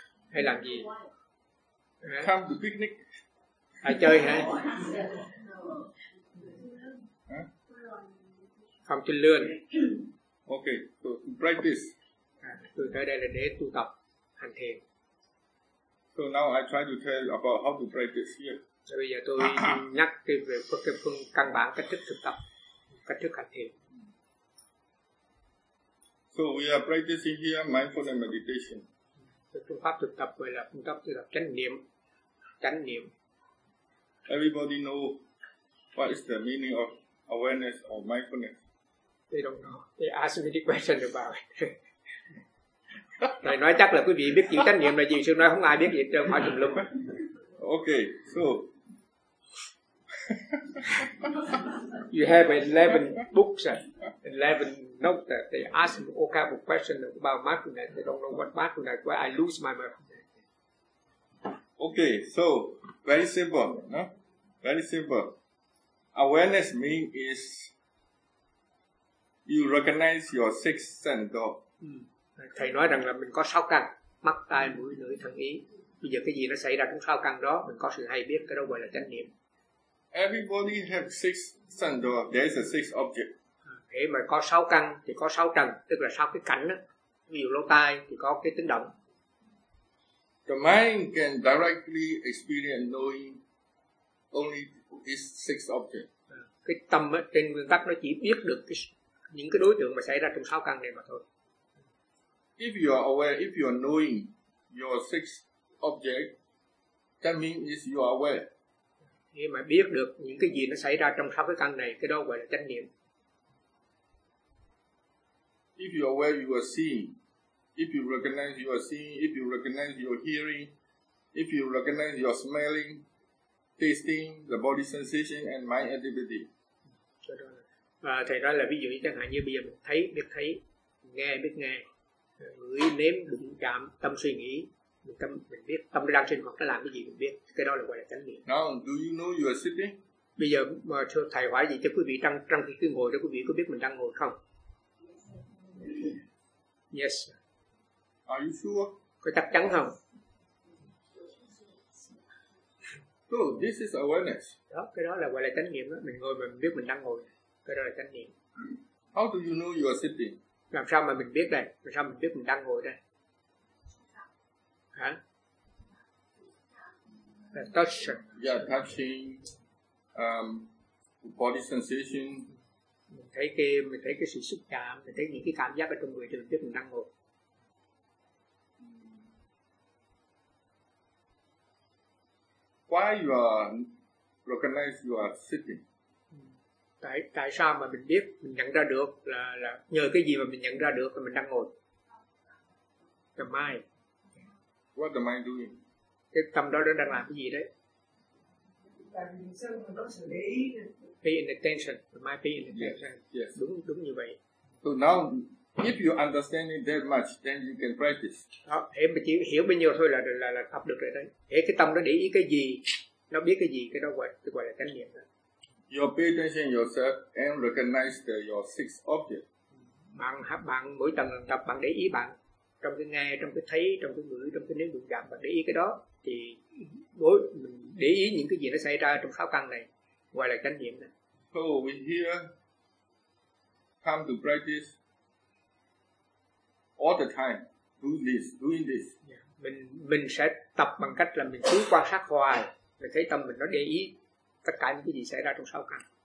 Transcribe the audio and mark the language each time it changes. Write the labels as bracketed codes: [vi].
[vi] Hay làm gì? [en] Come to picnic. [vi] À, chơi hả? Không chơi lươn. [en] Okay, so practice. [vi] Tôi tới đây là để tu tập hành thiền. [en] So now I try to tell about how to practice here. [vi] Và bây giờ tôi nhắc cái về cái phương căn bản cách thức thực tập, cách thức hành thiền. [en] So we are practicing here mindfulness meditation. [vi] So phương pháp thực tập gọi là phương pháp thực tập chánh niệm, chánh niệm. [en] Everybody know what is the meaning of awareness or mindfulness? They don't know. They ask me the question about it. [vi] Này nói chắc là quý vị biết chữ chánh niệm là gì, chứ nói không ai biết gì trơn, hỏi tùm lum. [en] Okay, so you have 11 books, 11 notes that they ask me all kinds of questions about mindfulness. They don't know what mindfulness is, where I lose my mindfulness. Okay, so very simple, no? Very simple. Awareness means is you recognize your six sense. [vi] Thầy nói rằng là mình có sáu căn, mắt, tai, mũi, lưỡi, thân, ý. Bây giờ cái gì nó xảy ra cũng sáu căn đó, mình có sự hay biết, cái đó gọi là chánh niệm. [en] Everybody have six sense, there is a six object. [vi] Thế mà có sáu căn thì có sáu trần, tức là sáu cái cảnh đó. Ví dụ lỗ tai thì có cái tiếng động. [en] The mind can directly experience knowing only these six object. [vi] Cái tâm ấy, trên nguyên tắc nó chỉ biết được cái, những cái đối tượng mà xảy ra trong sáu căn này mà thôi. [en] If you are aware, if you are knowing your six object, that means you are aware. [vi] Khi mà biết được những cái gì nó xảy ra trong sáu cái căn này, cái đó gọi là chánh niệm. [en] If you are aware, you are seeing. If you recognize, you are seeing. If you recognize, you are hearing. If you recognize, you are smelling, tasting, the body sensation and mind activity. [vi] Và thầy nói là ví dụ như chẳng hạn như bây giờ mình thấy, biết thấy, nghe, biết nghe. Ngửi, nếm, đụng chạm, tâm suy nghĩ, mình biết tâm đang sinh hoạt, nó làm cái gì mình biết, cái đó là gọi là chánh niệm. [en] Now, do you know you are sitting? [vi] Bây giờ mà thầy hỏi gì cho quý vị trong khi cứ ngồi đó, quý vị có biết mình đang ngồi không? [en] Yes. Are you sure? [vi] Có chắc chắn không? [en] So, this is awareness. [vi] Đó, cái đó là gọi là chánh niệm đó, mình ngồi mà mình biết mình đang ngồi, cái đó là chánh niệm. [en] How do you know you are sitting? [vi] Làm sao mà mình biết đây? Làm sao mình biết mình đang ngồi đây? Hả? [en] The touch. Yeah, touching. Body sensation. [vi] Mình thấy cái sự xúc chạm, mình thấy những cái cảm giác ở trong người thì mình biết mình đang ngồi. [en] Why you are recognize you are sitting? [vi] Tại sao mà mình biết, mình nhận ra được là nhờ cái gì mà mình nhận ra được là mình đang ngồi? [en] The mind. What the mind doing? [vi] Cái tâm đó đang làm cái gì đấy? [en] Paying attention. The mind paying attention. Yes, yes. [vi] Đúng như vậy. [en] So now, if you understand it that much, then you can practice. [vi] Đó, em chỉ hiểu bao nhiêu thôi là tập được rồi đấy. Thế cái tâm đó để ý cái gì, nó biết cái gì, cái đó gọi là chánh niệm đó. [en] You pay attention yourself and recognize the, your six objects. [vi] Bạn mỗi lần tập bạn để ý bạn trong cái nghe, trong cái thấy, trong cái ngửi, trong cái nếm, đụng chạm, bạn để ý cái đó thì mỗi mình để ý những cái gì nó xảy ra trong sáu căn này gọi là chánh niệm. [en] So we here come to practice all the time, doing this. Yeah. [vi] Mình sẽ tập bằng cách là mình cứ quan sát hoài, mình thấy tâm mình nó để ý tất cả những cái gì xảy ra trong sáu căn.